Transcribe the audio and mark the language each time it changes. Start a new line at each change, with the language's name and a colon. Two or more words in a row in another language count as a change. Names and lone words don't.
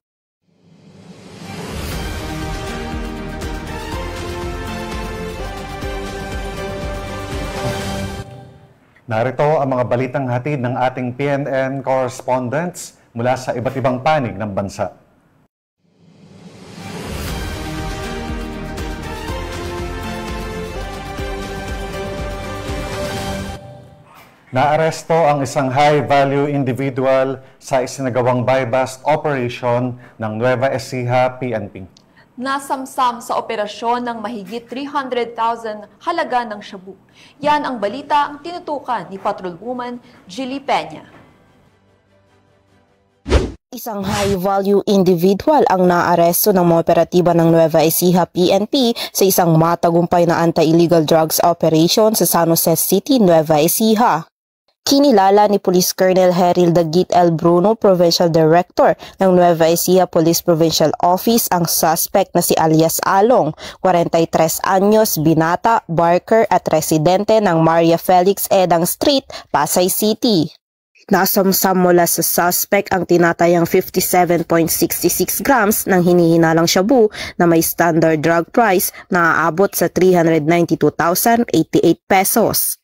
Filipino: Narito ang mga balitang hatid ng ating PNN correspondents mula sa iba't ibang panig ng bansa. Naaresto ang isang
English: high-value individual
Filipino: sa isinagawang
English: buy-bust operation
Filipino: ng Nueva Ecija PNP. Nasamsam sa operasyon ng mahigit 300,000 halaga ng shabu. Yan ang balita ang tinutukan ni Patrolwoman Jilly Peña. Isang
English: high-value individual
Filipino: ang naaresto ng mga operatiba ng Nueva Ecija PNP sa isang matagumpay na
English: anti-illegal drugs operation
Filipino: sa San Jose City, Nueva Ecija. Kinilala ni Police Colonel Heril Dagit L. Bruno,
English: Provincial Director
Filipino: ng Nueva Ecija Police Provincial Office, ang suspect na si alias Along, 43 anyos, binata, barker at residente ng Maria Felix Edang Street, Pasay City. Nasamsam mula sa suspect ang tinatayang 57.66 grams ng hinihinalang shabu na may
English: standard drug price
Filipino: na aabot sa 392,088 pesos.